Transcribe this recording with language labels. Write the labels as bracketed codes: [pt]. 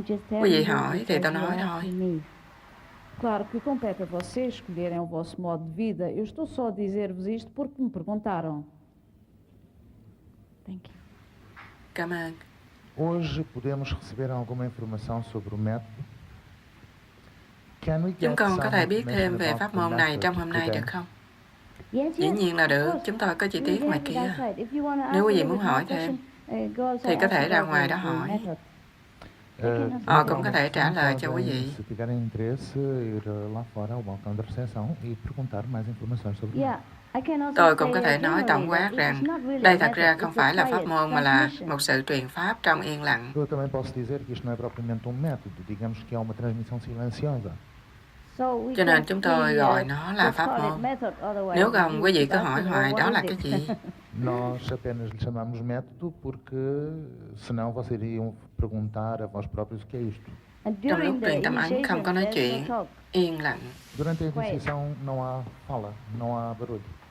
[vi] Quý vị hỏi thì tôi nói thôi. [pt] Claro que compete a vocês escolherem o vosso modo de vida. Eu estou só a dizer-vos isto porque me perguntaram. [en] Thank you. [vi] Cảm ơn. [pt] Hoje podemos receber alguma informação sobre o método? [vi] Chúng con có thể biết thêm về pháp môn này trong hôm nay được không? Dĩ nhiên là được, chúng tôi có chi tiết ngoài kia. Nếu quý vị muốn hỏi thêm, thì có thể ra ngoài đó hỏi. Họ cũng có thể trả lời cho quý vị. [pt] Se tiverem interesse, ir lá fora ao balcão da recepção e perguntar mais informações sobre isso. [vi] Tôi cũng có thể nói tổng quát rằng đây thật ra không phải là pháp môn mà là một sự truyền pháp trong yên lặng. [pt] Eu também posso dizer que isto não é propriamente método, digamos que é uma transmissão silenciosa. [vi] Cho nên chúng tôi gọi nó là pháp môn. Nếu không, quý vị cứ hỏi hoài đó là cái gì? [pt] Nós apenas lhe chamamos método porque senão vocês iriam perguntar a vós próprios o que é isto. [vi] Trong lúc truyền tâm ấn không có nói chuyện, yên lặng. [pt] Durante a iniciação não há fala, não há barulho.